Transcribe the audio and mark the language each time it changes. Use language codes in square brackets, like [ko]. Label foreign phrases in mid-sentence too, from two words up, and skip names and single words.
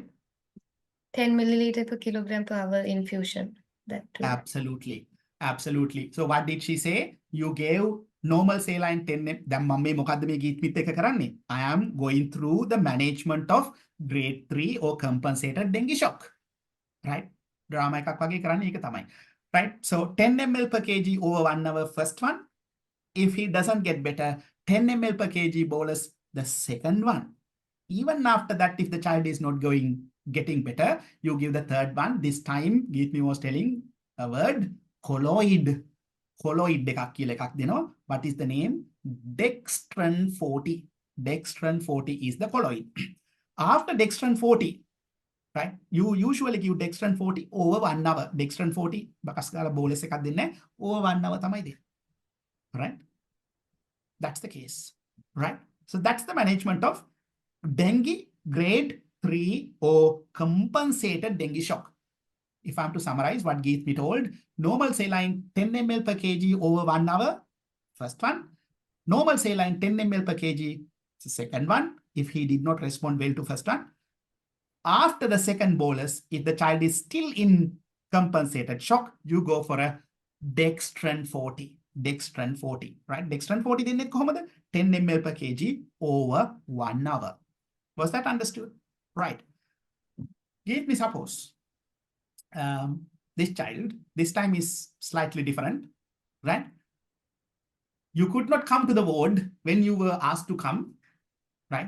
[en] 10 milliliter per kilogram per hour infusion. That too. Absolutely. Absolutely. So what did she say? You gave normal saline 10 I am going through the management of grade 3 or compensated dengue shock. [si] Right? Drama එකක් වගේ කරන්නේ ඒක තමයි. [en] Right? So 10 ml per kg over 1 hour first one. If he doesn't get better, 10 ml per kg bolus the second one. Even after that, if the child is not getting better, you give the third one. This time, Geetmi was telling a word, colloid. [si] Colloid දෙකක් කියලා එකක් දෙනවා. [en] What is the name? Dextran 40. Dextran 40 is the colloid. After Dextran 40, right? You usually give Dextran 40 over 1 hour. Dextran 40, [si] බකස් ගාලා bolus එකක් දෙන්නේ [en] over 1 hour [si] තමයි දෙන්නේ. [en] Right? That's the case. Right? So that's the management of dengue grade 3 or compensated dengue shock. If I'm to summarize what Geetmi told, normal saline 10 ml per kg over 1 hour, first one. Normal saline 10 ml per kg, the second one, if he did not respond well to first one. After the second bolus, if the child is still in compensated shock, you go for a Dextran 40. Dextran 40, right? Dextran 40 [si] දෙන්නේ කොහොමද? [en] 10 ml per kg over 1 hour. Was that understood? Right. Give me suppose this child, this time is slightly different, right? You could not come to the ward when you were asked to come, right?